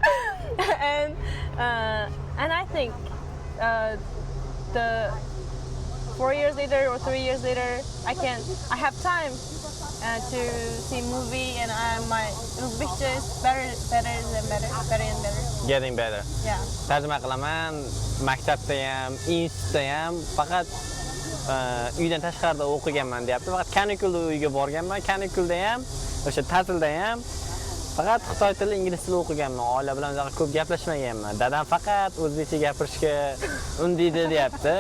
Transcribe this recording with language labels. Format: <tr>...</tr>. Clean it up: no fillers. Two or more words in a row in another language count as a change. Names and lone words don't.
<en>and I think the 4 years later or 3 years later I have time to see movie and my Uzbekcha is better and better. Getting better. Yeah.</en> <uz>Tarjima qilaman, maktabda ham, institutda ham faqat uydan tashqarida o'qiganman deyapti. Faqat kanikulda uyga borganman. Kanikulda ham, o'sha ta'tilda ham faqat xitoy tili, ingliz tili o'qiganman. Oila bilan uzoq ko'p gaplashmaganman. Dadam faqat o'zbekcha gapirishga undaydi deyapti.</uz>